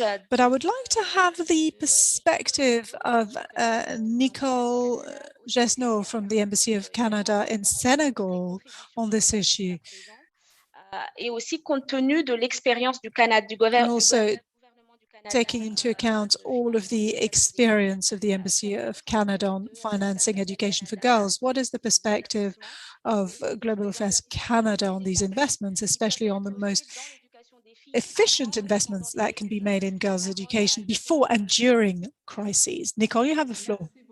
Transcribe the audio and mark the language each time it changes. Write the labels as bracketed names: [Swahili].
[English] But I would like to have the perspective of Nicole Gesneau from the Embassy of Canada in Senegal on this issue. [French] Et aussi compte tenu de l'expérience du Canada, du gouvernement. [English] Also taking into account all of the experience of the Embassy of Canada on financing education for girls. What is the perspective of Global Affairs Canada on these investments, especially on the most efficient investments that can be made in girls' education before and during crises? Nicole, you have the floor.